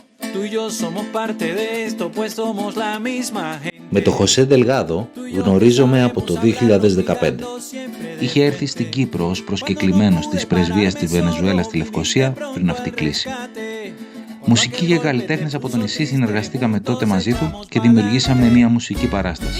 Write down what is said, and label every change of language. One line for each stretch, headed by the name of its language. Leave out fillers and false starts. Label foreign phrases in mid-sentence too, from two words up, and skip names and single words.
Spanish: Tú y yo somos parte de esto, pues somos la misma gente.
Greek: Με το Χωσέ Δελγάδο γνωρίζομαι από το 2015. Είχε έρθει στην Κύπρο ως προσκεκλημένος της πρεσβείας της Βενεζουέλας στη Λευκοσία πριν αυτή κλείσει. Μουσικοί και καλλιτέχνες από το νησί συνεργαστήκαμε τότε μαζί του και δημιουργήσαμε μια μουσική παράσταση.